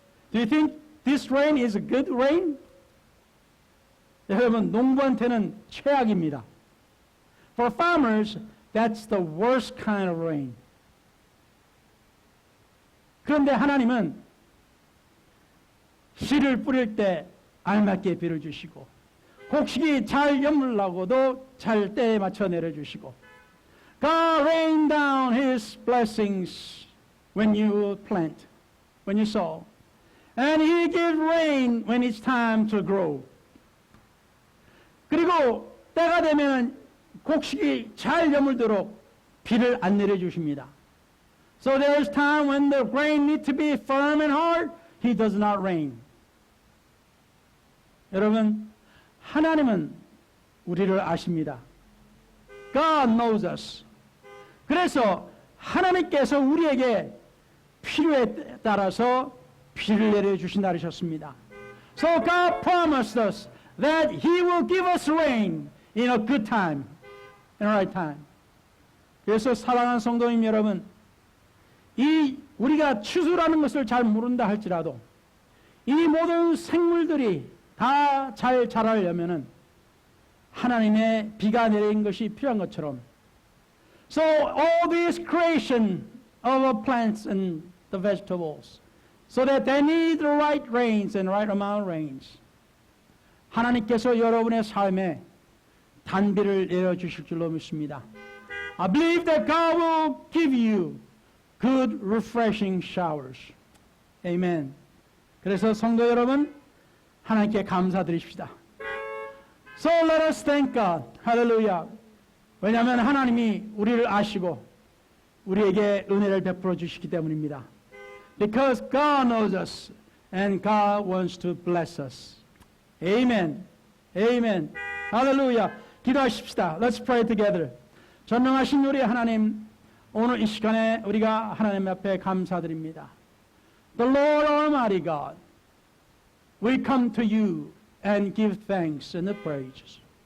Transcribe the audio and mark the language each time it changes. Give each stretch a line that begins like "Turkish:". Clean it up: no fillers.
English: Do you think this rain is a good rain?
Korean: 여러분, 농부한테는 최악입니다.
English: For farmers, that's the worst kind of rain.
Korean: 그런데 하나님은 씨를 뿌릴 때 알맞게 비를 주시고, 곡식이 잘 여물라고도 잘 때에 맞춰 내려주시고,
English: God rain down His blessings when you plant, when you sow. And He gives rain when it's time to grow.
Korean: 그리고 때가 되면 곡식이 잘 여물도록 비를 안 내려주십니다.
English: So there's time when the grain needs to be firm and hard, He does not rain.
Korean: 여러분, 하나님은 우리를 아십니다.
English: God knows us.
Korean: 그래서 하나님께서 우리에게 필요에 따라서 비를 내려주신다 하셨습니다.
English: So God promised us that He will give us rain in a good time, in a right time.
Korean: 그래서 사랑하는 성도님 여러분, 우리가 추수라는 것을 잘 모른다 할지라도 이 모든 생물들이 다 잘 자라려면은 하나님의 비가 내린 것이 필요한 것처럼,
English: so all this creation of plants and the vegetables, so that they need the right rains and right amount of rains.
Korean: 하나님께서 여러분의 삶에 단비를 내려주실 줄로 믿습니다.
English: I believe that God will give you good refreshing showers. Amen.
Korean: 그래서 성도 여러분, 하나님께 감사드립시다.
English: So let us thank God. 할렐루야.
Korean: 왜냐하면 하나님이 우리를 아시고 우리에게 은혜를 베풀어 주시기 때문입니다.
English: Because God knows us and God wants to bless us. Amen. Amen. 할렐루야.
Korean: 기도하십시다.
English: Let's pray together.
Korean: 전능하신 우리 하나님, 오늘 이 시간에 우리가 하나님 앞에 감사드립니다.
English: The Lord Almighty God, we come to you and give thanks and the praises.